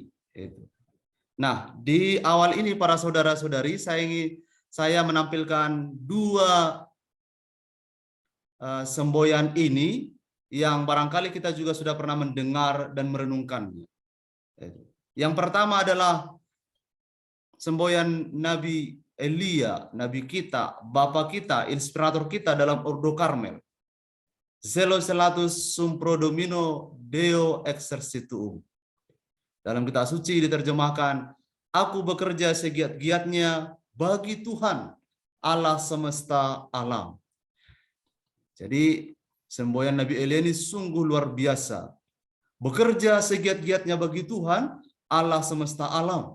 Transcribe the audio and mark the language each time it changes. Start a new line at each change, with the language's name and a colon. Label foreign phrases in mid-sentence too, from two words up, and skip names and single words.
Indonesian: Nah, di awal ini para saudara-saudari, saya menampilkan dua semboyan ini yang barangkali kita juga sudah pernah mendengar dan merenungkannya. Yang pertama adalah semboyan Nabi Elia, Nabi kita, Bapa kita, inspirator kita dalam Ordo Karmel.
Latin: Zelo selatus sum pro domino Deo exercitum.
Indonesian: Dalam kitab suci diterjemahkan, aku bekerja segiat-giatnya bagi Tuhan, Allah semesta alam. Jadi semboyan Nabi Elia ini sungguh luar biasa. Bekerja segiat-giatnya bagi Tuhan, Allah semesta alam.